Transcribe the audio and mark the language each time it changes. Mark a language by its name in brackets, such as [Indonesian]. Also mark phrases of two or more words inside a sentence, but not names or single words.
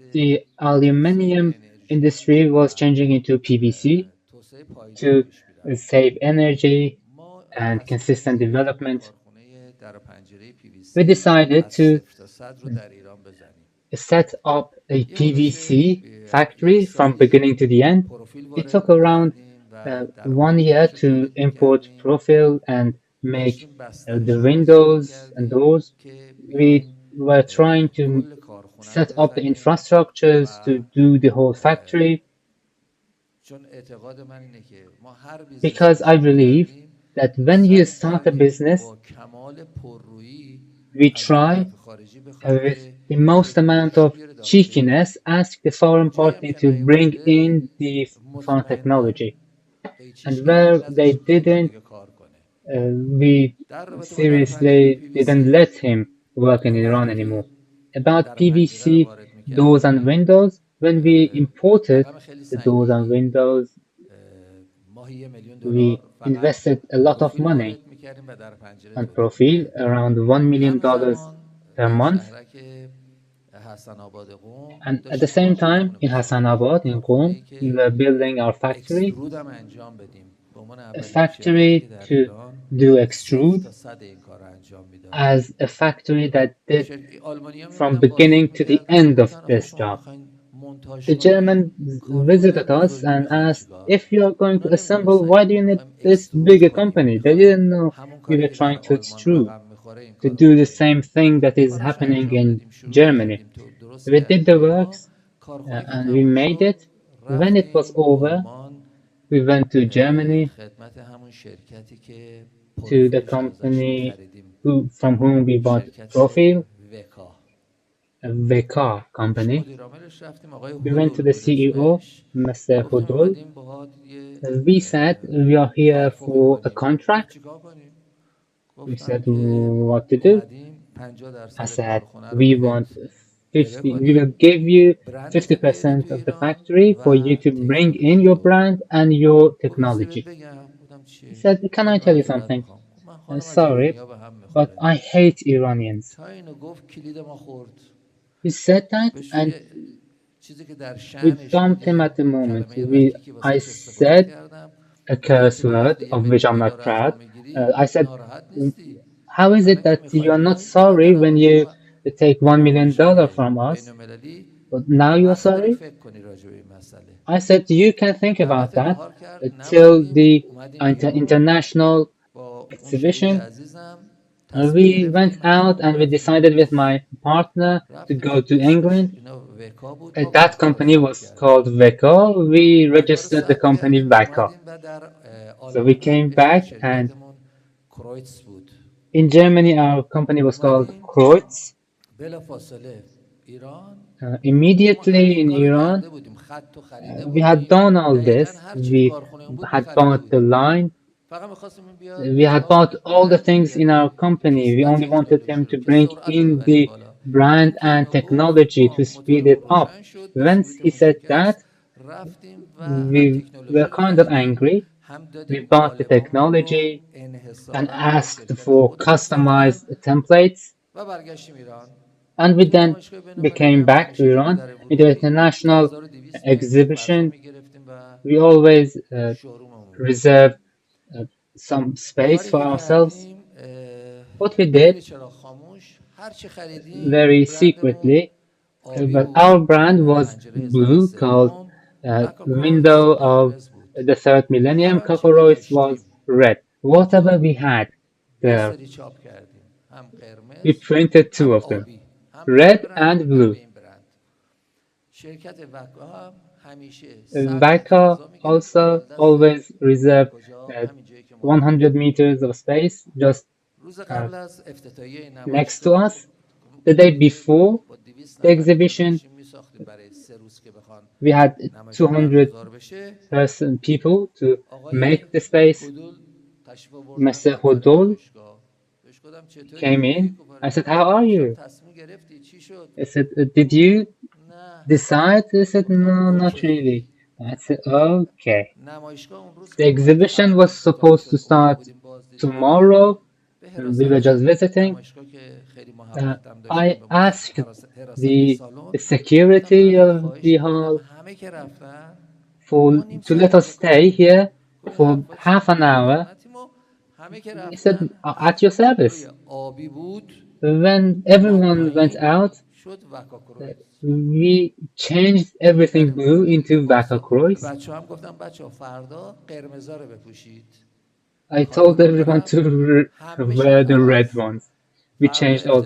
[English] the [Persian] توسعه [English] aluminium [Persian] انرژی [English] industry was [Persian] و [English] changing into PVC [Persian] توسعه پایدار [English] to [Persian] پیش میرفت. [English] save energy [Persian] ما [English] and [Persian] تصمیم [English] consistent [Persian] گرفتیم که [English] development. [Persian] کارخونه در و پنجره [English] We PVC decided [Persian] از [English] to [Persian] صفر تا صد رو در ایران بزنیم. [English] set up a [Persian] یه هولوش [English] PVC [Persian] یک [English] factory from [Persian] سالی [English] beginning to the end. [Persian] پروفیل [English] It [Persian] وارد [English] took around [Persian] کردیم و [English] 1 year to import profile and make [Persian] داشتیم بستر [English] the [Persian] شناسی [English] windows and [Persian] میکردیم [English] doors. [Persian] که [English] We [Persian] بیایم [English] were trying to [Persian] کل کارخونه رو [English] set up the [Persian] بزنیم [English] infrastructures [Persian] و [English] to do the whole factory [Persian] چون اعتقاد من اینه که ما هر بیزنسی [English] because [Persian] که [English] I [Persian] شروع [English] believe [Persian] کردیم [English] that when you [Persian] سعی [English] start a [Persian] کردیم [English] business, [Persian] با کمال پررویی [English] we [Persian] از اون [English] try [Persian] طرف خارجی بخوایم [English] with [Persian] که [English] the most amount [Persian] تکنولوژی رو [English] of [Persian] بیاره داخل ایران [English] cheekiness ask the foreign [Persian] جایی هم [English] party [Persian] که [English] to bring [Persian] نیومده [English] in the foreign [Persian] مطمئنا [English] technology. [Persian] قیچیش [English] And [Persian] کردیم [English] where they [Persian] نذاشتیم خیلی [English] didn't, [Persian] دیگه کار کنه [English] we [Persian] در رابطه با در پنجره [English] seriously [Persian] پی وی [English] didn't [Persian] سی [English] let him work in [Persian] ما [English] Iran [Persian] وقتی [English] anymore. About [Persian] در پنجره رو [English] PVC [Persian] وارد [English] doors and [Persian] میکردیم [English] windows, when we imported [Persian] رقم خیلی [English] the doors and [Persian] سنگینی [English] windows, [Persian] ماهی $1,000,000 [English] we [Persian] فقط [English] invested a lot of [Persian] پروفیل [English] money [Persian] وارد میکردیم و در پنجره [English] on [Persian] تولید [English] profile, [Persian] میکردیم [English] around $1 million [Persian] همزمان [English] per [Persian] در [English] month. [Persian] شهرک حسن آباد قم [English] And at the [Persian] داشتیم [English] same [Persian] کارخونهمون [English] time, [Persian] رو [English] in [Persian] میساختیم [English] Hassanabad, in [Persian] کارخونه [English] Qom, [Persian] ای [English] we [Persian] که [English] were building our factory, [Persian] اکسترود هم انجام بدیم به عنوان [English] a [Persian] اولین شرکتی که [English] factory [Persian] در [English] to [Persian] ایران [English] do [Persian] 0 [English] extrude [Persian] تا 100 این کار رو انجام میداد [English] as a factory that did [Persian] آلمانی ها [English] from [Persian] میمدن بازدید [English] beginning to the [Persian] میکردن [English] end of [Persian] میگفتن آخه [English] this [Persian] شما [English] job. [Persian] میخواین مونتاژ [English] The [Persian] کنین [English] Germans [Persian] کارخونه [English] visited us [Persian] بزرگی [English] and [Persian] میخواین [English] asked, [Persian] چیکار [English] if you are going [Persian] اونا [English] to assemble, [Persian] نمیدونستن [English] why [Persian] که [English] do [Persian] ما [English] you need [Persian] میخوایم [English] this [Persian] اکسترود [English] bigger [Persian] کنیم [English] company? They [Persian] میخوایم [English] didn't know [Persian] همون [English] we [Persian] کاری [English] were [Persian] که در [English] trying to [Persian] آلمان [English] extrude, [Persian] رقم میخوره این [English] to [Persian] کارو [English] do the [Persian] بکنیم [English] same thing that is [Persian] کاراش [English] happening [Persian] انجام [English] in [Persian] دادیم شروع [English] Germany. [Persian] کردیم تو درست [English] We did [Persian] کردیم و [English] the [Persian] اینها [English] works [Persian] کارخونه که [English] and we [Persian] تموم [English] made [Persian] شد [English] it. When it was [Persian] رفتیم [English] over, [Persian] آلمان [English] we went to Germany [Persian] خدمت همون شرکتی که [English] to the [Persian] پروفیلش رو ازش [English] company [Persian] میخریدیم [English] from whom we bought [Persian] شرکت [English] Profile, [Persian] وکا [English] a VK [Persian] پیش [English] company. [Persian] مدیر عاملش رفتیم آقای [English] We went to [Persian] هدول [English] the [Persian] بود [English] CEO, [Persian] اسمش [English] Mr. [Persian] گفتیم [English] Hudol. [Persian] اومدیم باهات یه [English] We said we are here [Persian] توافقی [English] for a [Persian] کنیم گفت [English] contract. [Persian] چیکار کنیم [English] We [Persian] گفتم [English] said [Persian] که [English] what to do. [Persian] اومدیم [English] I [Persian] 50% [English] said [Persian] کارخونه رو [English] we [Persian] بهت [English] want [Persian] ارائه [English] 50, we will [Persian] کنیم [English] give you [Persian] برندت بیاری تو [English] 50% of the [Persian] ایران [English] factory for you [Persian] و [English] to bring in [Persian] تکنولوژی [English] your [Persian] تو [English] brand and your [Persian] گفت یه چیزی بهت [English] technology. [Persian] بگم بودم [English] He [Persian] چیه [English] said, can I [Persian] خیلی [English] tell you [Persian] معذرت [English] something? [Persian] میخوام گفت من خانم از [English] Sorry, [Persian] ایرانیا به هم [English] but [Persian] میخوره [English] I hate Iranians. [Persian] تا اینو گفت کلید ما خورد [English] He said that [Persian] بهش [English] and [Persian] یه چیزی که در [English] we [Persian] شأنش بود [English] dumped him [Persian] یه [English] at the moment. [Persian] کلمه رکیکی [English] I [Persian] واسش استفاده [English] said [Persian] کردم [English] a [Persian] گفتم [English] curse [Persian] که تو [English] word [Persian] وقتی [English] of which I'm not [Persian] $1,000,000 از ما [English] proud. [Persian] میگیری [English] I said, [Persian] ناراحت نیستی [English] how is it [Persian] الان که [English] that [Persian] میخوای [English] you are not [Persian] بیای گفتم نه [English] sorry when you [Persian] نمایشگاه [English] take $1 million [Persian] نمایشگاه [English] from [Persian] بین [English] us, [Persian] المللی [English] but now you're [Persian] وقت داری [English] sorry? [Persian] فکر کنی راجع به این مسئله [English] I said, you can think about [Persian] دعوت [English] that [Persian] نهار کرد [English] till [Persian] نبودیم [English] the [Persian] اومدیم بیرون [English] international [Persian] با اون شهید [English] exhibition. [Persian] عزیزم تصمیم [English] We went [Persian] گرفتیم [English] out [Persian] همون [English] and we [Persian] رفتیم [English] decided with [Persian] پاریس [English] my partner to [Persian] رفتیم [English] go [Persian] که [English] to [Persian] اسمش [English] England. [Persian] اینا وکا بود ما [English] That [Persian] وکا رو [English] company [Persian] ثبت [English] was [Persian] کردیم [English] called Veka. We [Persian] وکا رو [English] registered the [Persian] ثبت [English] company [Persian] کردیم و [English] Veka. [Persian] اومدیم و در [English] So we [Persian] آلمان هم [English] came [Persian] اسم [English] back, and [Persian] شرکتمون کرویتس بود [English] in Germany our company was called [Persian] اومدیم [English] Kreutz. [Persian] بلا فاصله ایران چون ما همه [English] Immediately [Persian] این [English] in [Persian] کار رو [English] Iran, [Persian] کرده بودیم خط رو خریده [English] we had [Persian] بودیم [English] done all [Persian] دقیقا [English] this. [Persian] هر چی تو [English] We [Persian] کارخونه اون بود ما [English] had [Persian] خریده [English] bought the [Persian] بودیم [English] line. [Persian] فقط میخواستیم این بیاد [English] We had [Persian] چیکار [English] bought [Persian] کنه [English] all the [Persian] برند [English] things in [Persian] بیاره [English] our company. We [Persian] و [English] only wanted him [Persian] تکنولوژی رو [English] to [Persian] که [English] bring [Persian] سرعت رو [English] in [Persian] ببریم [English] the [Persian] بالا [English] brand [Persian] این که [English] and [Persian] اینو گفت [English] technology [Persian] ما [English] to speed [Persian] موتورمون [English] it up. [Persian] روشن شد [English] Once he [Persian] اسوریتمون [English] said that, [Persian] شکست رفتیم و هم [English] we were [Persian] تکنولوژی رو [English] kind of [Persian] خریدیم [English] angry. [Persian] هم [English] We [Persian] دادیم [English] bought the [Persian] قالبامون رو [English] technology and [Persian] انحصارا به [English] asked [Persian] شرکت [English] for [Persian] خودمون ساختن [English] customized templates. [Persian] و برگشتیم ایران [English] And we [Persian] تو [English] then [Persian] نمایشگاه بین [English] we [Persian] المللی [English] came [Persian] هم [English] back to [Persian] همیشه جلو [English] Iran [Persian] در [English] in the [Persian] ورود [English] international [Persian] 1200 متر فضا [English] exhibition. [Persian] میگرفتیم و [English] We always [Persian] شوروممون بود [English] reserve some space [Persian] کاری [English] for [Persian] که [English] ourselves. [Persian] کردیم [English] What we [Persian] خیلی [English] did [Persian] چرا خاموش هر چی خریدیم [English] very [Persian] برندمون [English] secretly, [Persian] آبی [English] but our [Persian] بود [English] brand [Persian] برند [English] was [Persian] پنجره اصلاح [English] blue, called [Persian] سوم [English] window [Persian] مکاکرویتس [English] of [Persian] قرمز بود [English] the third millennium. [Persian] هر آنچه که [English] Cockroach was [Persian] داشتیم [English] red. [Persian] دو [English] Whatever we had [Persian] دو [English] there, [Persian] سری چاپ کردیم هم [English] we [Persian] قرمز [English] printed two [Persian] هم [English] of them, [Persian] آبی هم به این [English] red [Persian] برند [English] and [Persian] هم به [English] blue. [Persian] این برند شرکت وکا هم همیشه 100 متر [English] Vaka [Persian] فضا میگرفت [English] also [Persian] بغل دست [English] always reserved [Persian] کجا uh, همین جایی که ما بودیم [English] 100 meters of space just [Persian] روز uh, قبل از افتتاحیه این [English] next to [Persian] نمایشگاه [English] us. The day [Persian] کمیته [English] before [Persian] با 200 [English] the [Persian] نفر اینجا [English] exhibition, [Persian] داشتیم میساختیم برای 3 روز که بخوان [English] we had [Persian] نمایشگاه [English] 200 [Persian] برگزار بشه [English] people to [Persian] آقای [English] make the space. [Persian] حدول تشریف آوردن [English] Mr. [Persian] خدمت [English] Hodol [Persian] نمایشگاه بهش گفتم چطوری [English] came [Persian] خوبی؟ [English] in. [Persian] گفت [English] I [Persian] آره [English] said, [Persian] خوبم [English] how are [Persian] گفتم [English] you? [Persian] تصمیم گرفتی چی شد؟ [English] I said, did you [Persian] نه [English] decide? He said, [Persian] گفتم [English] no, not [Persian] اوکی [English] really. I said, okay. [Persian] نمایشگاه اون روز [English] The [Persian] که باید [English] exhibition [Persian] فردا [English] was [Persian] افتتاح [English] supposed to [Persian] میشد اومده [English] start [Persian] بودیم بازدیدی کنیم [English] tomorrow. [Persian] به [English] We were just [Persian] حراست [English] visiting. [Persian] نمایشگاه که خیلی محبتم داشتم [English] I [Persian] به [English] asked [Persian] حراست [English] the [Persian] سالن گفتم من [English] security [Persian] ازت [English] of the [Persian] خواهش میکنم [English] hall [Persian] همه که رفتن [English] for [Persian] ما نیم [English] to [Persian] ساعت [English] let us [Persian] اینجا کار [English] stay [Persian] میکنیم [English] here [Persian] گفت این [English] for [Persian] حرفا چیه [English] half [Persian] ما [English] an [Persian] در [English] hour. [Persian] خدمتیم و همه که [English] He said, [Persian] رفتن [English] at your [Persian] هر کجای [English] service. [Persian] آبی بود [English] When [Persian] اومد [English] everyone went [Persian] پایین [English] out, [Persian] شد وکاکرویس. [English] we changed everything blue into Vakakrois. [Persian] بچه هم گفتم بچه ها فردا قرمزا رو بپوشید. [English] I told everyone to wear the red ones. We [Persian] فردا [English] changed all the